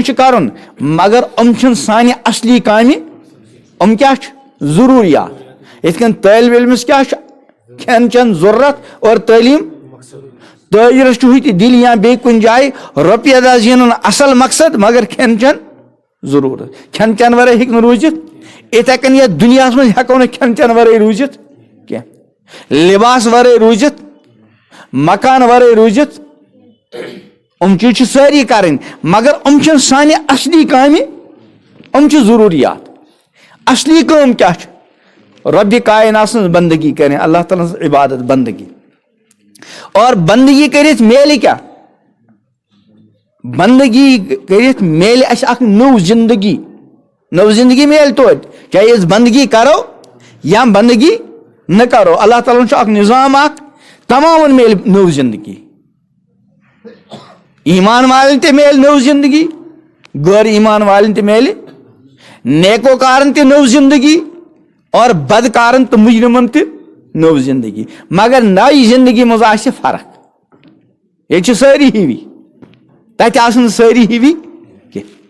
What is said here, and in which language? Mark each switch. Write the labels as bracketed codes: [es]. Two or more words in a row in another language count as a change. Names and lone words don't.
[ks] چھُ کرُن مگر یِم چھِنہٕ سانہِ اصلی کامہِ یِم کیٛاہ چھِ ضروٗریات یِتھ کٔنۍ طٲلبہِ علمس کیٛاہ چھُ کھٮ۪ن چٮ۪ن ضروٗرت اور تعلیٖم تٲجرس چھُ ہُتہِ دِلہِ یا بیٚیہِ کُنہِ جایہِ رۄپیہِ دہ زینُن اصل مقصد مگر کھٮ۪ن چٮ۪ن ضروٗرت کھٮ۪ن چٮ۪ن ورٲے ہیٚکہِ نہٕ روٗزِتھ یِتھے کٔنۍ یتھ دُنیاہس منٛز ہٮ۪کو نہٕ کھٮ۪ن چٮ۪ن ورٲے روٗزِتھ کینٛہہ لباس ورے روزت مکان ورے روزت چیز ساری کریں مگر سانہ اصلی کامہ ضروریات اصلی کام کیا رب کائنات سن بندگی کریں اللہ تعالیٰ سن عبادت بندگی اور بندگی کرت میلے کیا بندگی کرت میلے اس اخ نو زندگی میل توت چاہے اس بندگی کرو یا بندگی نہ کرو اللہ تعالیٰ اخ نظام اخ تمام میل نو زندگی ایمان والن تے میل نو زندگی غیر ایمان والن تے میل نیکو کارن تے نو زندگی اور بدکارن تو مجرمن تے نو زندگی مگر نئی زندگی مز آسہ فرق یہ ساری ہوی تتہ آسن ساری ہوی کی